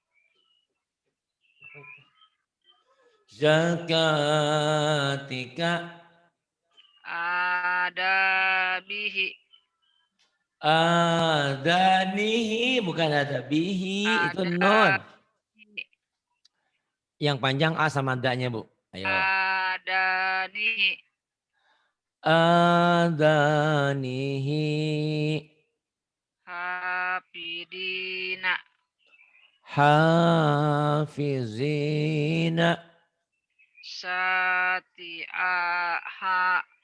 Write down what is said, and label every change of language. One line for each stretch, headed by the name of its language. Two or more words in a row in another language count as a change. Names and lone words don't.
Arabic: Zakatika. Adabihi.
Banjar: Adanihi. Bukan adabihi. Itu non.
Arabic: Adanihi.
Banjar: Yang panjang A sama da-nya Bu. Ayo.
Arabic: Adanihi. Adanihi. Hafidina. Hafizina. Sati'aha.